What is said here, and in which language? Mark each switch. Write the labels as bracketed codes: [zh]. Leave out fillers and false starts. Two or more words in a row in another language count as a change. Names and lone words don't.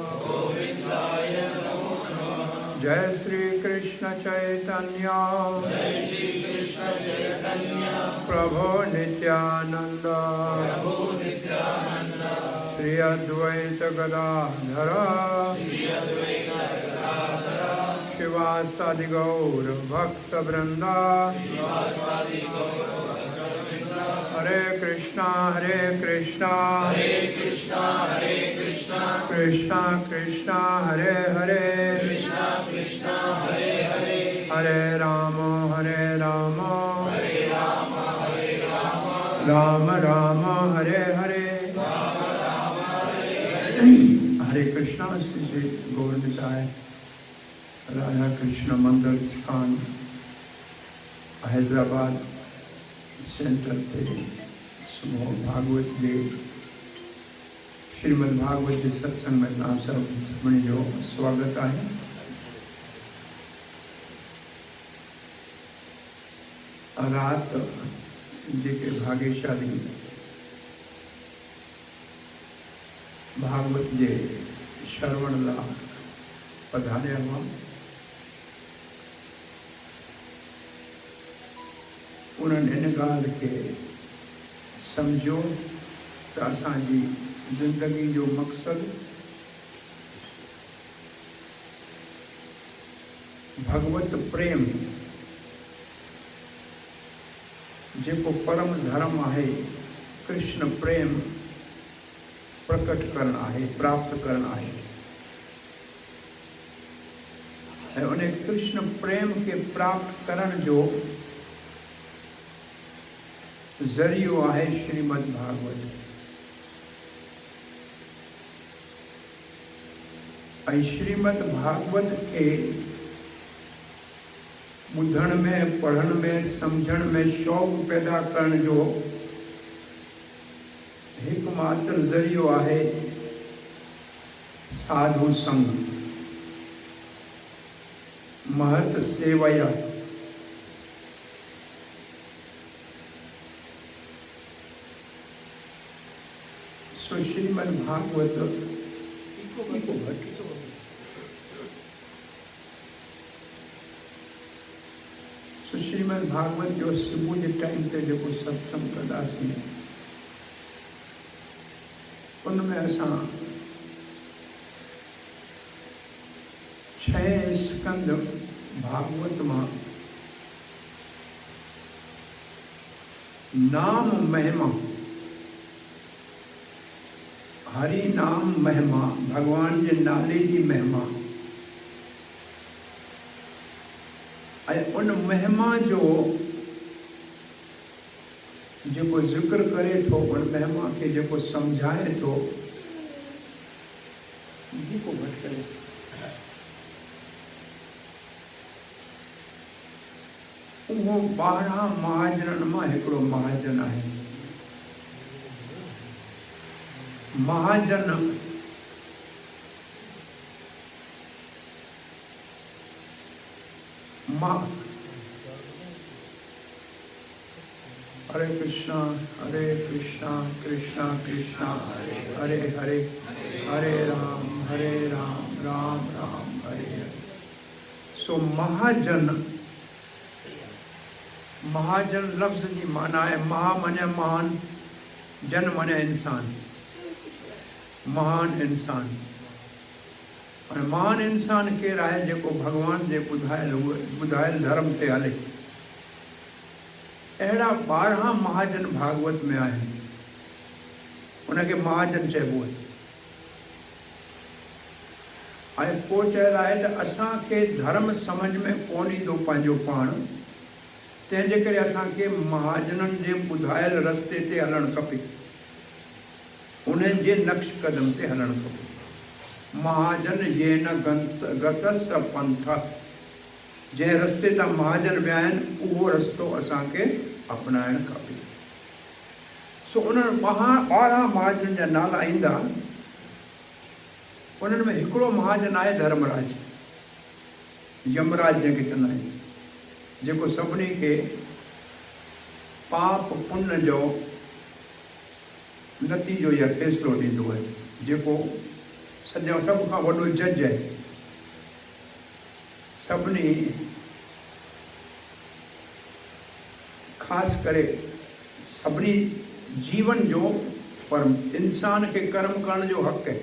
[sa] जय श्री कृष्ण चैतन्य प्रभो नित्यानंद श्री अद्वैत गदाधर शिवासादि गौर भक्त वृंदा। हरे कृष्णा कृष्णा कृष्णा कृष्णा हरे हरे हरे राम राम राम हरे हरे। हरे कृष्णा। [sd] श्री गौर निताय राधा कृष्ण मंदिर स्थान हैदराबाद सेंटर थे समूह भागवत जे श्रीमद् भागवत जे सत्संग में तव्हां सभिनी जो स्वागत आहे। रात जेके भाग्यशाली भागवत जे श्रवण लाइ पधारिया हुआ उन्हनि इन ॻाल्हि खे सम्झो त असांजी ज़िंदगी जो मक़सदु भगवत प्रेम जेको परम धर्म आहे कृष्ण प्रेम प्रकट करणु आहे प्राप्त करणु आहे। ऐं उन कृष्ण प्रेम खे प्राप्त करण जो ज़रियो आहे श्रीमद् भागवत। ऐं श्रीमद् भागवत खे ॿुधण में पढ़ण में सम्झण में शौक़ पैदा करण जो एकमात्र ज़रियो आहे साधु संग महत सेवया। सो श्रीमद् भागवत श्रीमद् भागवत जो [hi] सुबह के टाइम पे [sd] जो सत्संग कंदासीं उनमें असां 6 स्कंद भागवत मां नाम महिमा, हरि नाम महिमा, भगवान जे नाले जी महिमा। ऐं उन महिमा जो जेको ज़िक्र करे थो, उन महिमा खे जेको सम्झाए थो, जेको घटि करे उहो 12 महाजननि मां हिकिड़ो महाजन आहे। [sa] महाजन हरे कृष्णा कृष्णा कृष्णा हरे हरे, हरे राम राम राम हरे हरे। [sd] सो महाजन, महाजन लफ्ज़ जी माना है महा माने महान, जन माने इंसान, महान इंसान। और महान इंसान केरु आहे? जेको भगवान जे ॿुधायल धर्म ते हले। अहिड़ा 12 महाजन भागवत में आहिनि, उनखे महाजन चइबो आहे। ऐं पोइ चयल आहे त असांखे धर्म सम्झ में कोन ईंदो पंहिंजो पाण, तंहिंजे करे असांखे महाजननि जे ॿुधायल रस्ते ते हलणु खपे, उन्हनि जे नक्श कदम ते हलणु खपे। [sa] महाजन ये न गत स पंथ, [sd] जंहिं रस्ते तां महाजन विया आहिनि उहो रस्तो असांखे अपनाइणु खपे। सो उन्हनि 12 महाजननि जा नाला ईंदा। उन्हनि में हिकिड़ो महाजन आहे धर्मराज, यमराज जंहिंखे चवंदा आहिनि, जेको सभिनी खे पाप पुण्य जो नतीजो या फ़ैसिलो ॾींदो आहे, जेको सभु खां वॾो जज आहे। सभिनी ख़ासि करे सभिनी जीवन जो, पर इंसान खे कर्म करण जो हक़ आहे।